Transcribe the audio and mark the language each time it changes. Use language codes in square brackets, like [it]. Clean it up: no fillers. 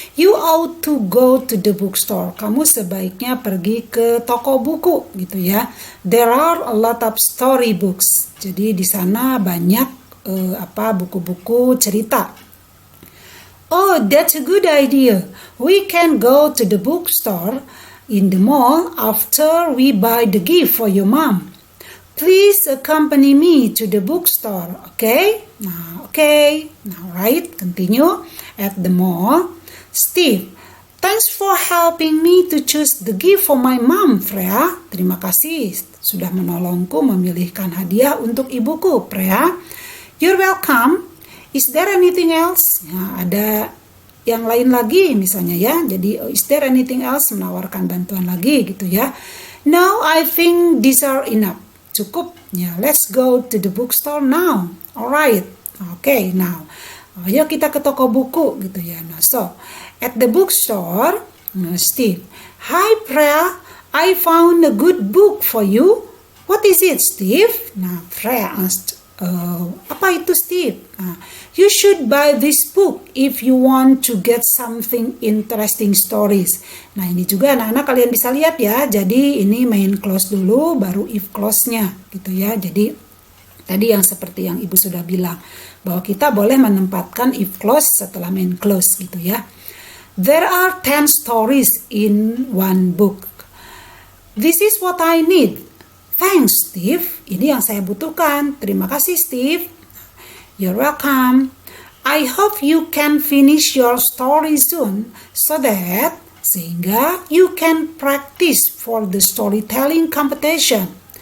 [en] You ought to go to the bookstore. [id] Kamu sebaiknya pergi ke toko buku gitu ya. [en] There are a lot of story books. [id] Jadi di sana banyak buku-buku cerita. [en] Oh, that's a good idea. We can go to the bookstore in the mall after we buy the gift for your mom. Please accompany me to the bookstore. Okay? Now, right, continue. At the mall, Steve, thanks for helping me to choose the gift for my mom, Freya. [id] Terima kasih sudah menolongku memilihkan hadiah untuk ibuku, Freya. [en] You're welcome. Is there anything else? [id] Ya, ada yang lain lagi misalnya ya. Jadi, [en] is there anything else? [id] Menawarkan bantuan lagi gitu ya. [en] No, I think these are enough. [id] Cukup. [en] Ya, let's go to the bookstore now. Alright. Okay, now. [id] Ayo kita ke toko buku gitu ya. [en] Nah, so at the bookstore, Steve, hi Freya, I found a good book for you. What is it, Steve? Nah, Freya asked, [id] apa itu Steve? [en] You should buy this book if you want to get something interesting stories. [id] Nah, ini juga anak-anak kalian bisa lihat ya. Jadi ini main clause dulu, baru if clause-nya gitu ya. Jadi tadi yang seperti yang Ibu sudah bilang, bahwa kita boleh menempatkan if clause setelah main clause gitu ya. [en] There are 10 stories in one book. This is what I need. Thanks, Steve. [id] Ini yang saya butuhkan. Terima kasih, Steve. [en] You're welcome. I hope you can finish your story soon so that sehingga you can practice for the storytelling competition.